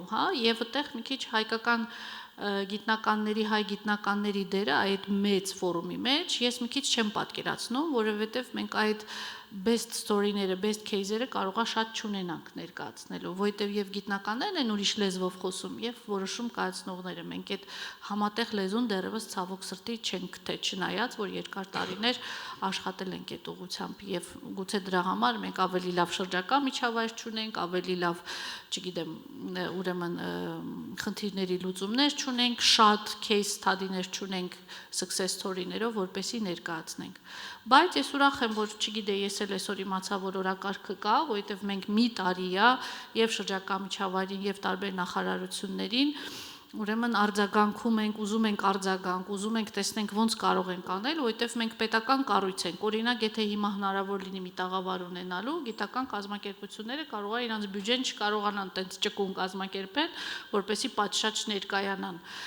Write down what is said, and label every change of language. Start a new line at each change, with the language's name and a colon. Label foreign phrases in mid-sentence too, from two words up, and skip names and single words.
Armenian: հա, եւ այդտեղ մի քիչ հայկական գիտնականների, հայ գիտնականների դերը այդ մեծ ֆորումի մեջ ես մի քիչ չեմ պատկերացնում, որովհետև մենք այդ
English: best story-
Armenian: ները,
English: best case-
Armenian: երը կարողա շատ չունենանք ներկայացնելու, որովհետև եւ գիտնականներն են ուրիշ լեզվով խոսում եւ որոշում կայացնողները։ Մենք այդ համատեղ լեզուն դեռևս ցավոք սրտի չենք թե չնայած, որ երկար տարիներ աշխատել ենք այդ ուղղությամբ եւ գուցե դրա համար մենք ավելի լավ շրջակա միջավայր չունենք, ավելի լավ, չգիտեմ, ուրեմն խնդիրների լուծումներ չունենք, շատ
English: case study-
Armenian: ներ չունենք
English: success story-
Armenian: ներով, որպեսզի ներկայացնենք։ Բայց ես ուրախ եմ, որ չգիտեի, ես էլ այսօր իմացա, որ օրակարգը կա, որովհետև մենք մի տարի է եւ շրջակա միջավայրին եւ տարբեր նախարարություններին, ուրեմն արձագանքում ենք, ուզում ենք արձագանք, ուզում ենք տեսնենք ոնց կարող ենք անել, որովհետև մենք պետական կառույց ենք։ Օրինակ, եթե հիմա հնարավոր լինի մի տաղավար ունենալու, գիտական կազմակերպությունները կարող է իրանց բյուջեն չկարողանան տենց ճկուն կազմակերպել, որպեսզի պատշաճ ներկայանան